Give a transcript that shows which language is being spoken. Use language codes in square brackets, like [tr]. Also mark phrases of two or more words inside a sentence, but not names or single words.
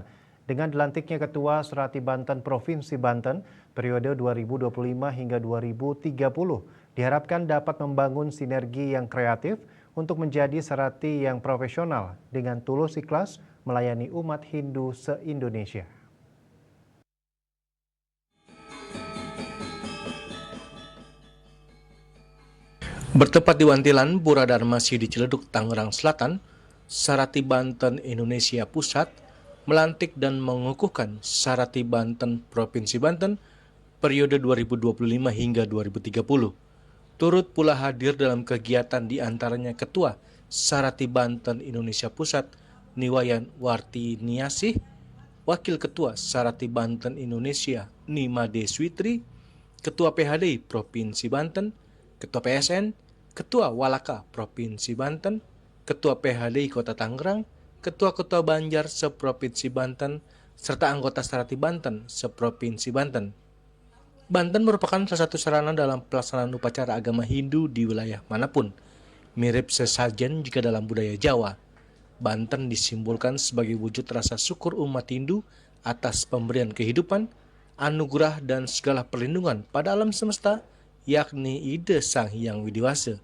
[id] Dengan dilantiknya Ketua Sarati Banten Provinsi Banten periode 2025 hingga 2030, diharapkan dapat membangun sinergi yang kreatif untuk menjadi Sarati yang profesional dengan tulus ikhlas melayani umat Hindu se-Indonesia. Bertempat di Wantilan Pura Darmasi di Ciledug, Tangerang Selatan, Sarati Banten Indonesia Pusat melantik dan mengukuhkan Sarati Banten Provinsi Banten periode 2025 hingga 2030. Turut pula hadir dalam kegiatan diantaranya Ketua Sarati Banten Indonesia Pusat Niwayan Warti Niasih, Wakil Ketua Sarati Banten Indonesia Nimade Switri, Ketua PHD Provinsi Banten, Ketua PSN, Ketua Walaka Provinsi Banten, Ketua PHD Kota Tangerang, Ketua-Ketua Banjar Seprovinsi Banten, serta anggota Sarati Banten Seprovinsi Banten. Banten merupakan salah satu sarana dalam pelaksanaan upacara agama Hindu di wilayah manapun. Mirip sesajen jika dalam budaya Jawa, Banten disimbolkan sebagai wujud rasa syukur umat Hindu atas pemberian kehidupan, anugerah dan segala perlindungan pada alam semesta, yakni ide Sang Hyang Widiwasa.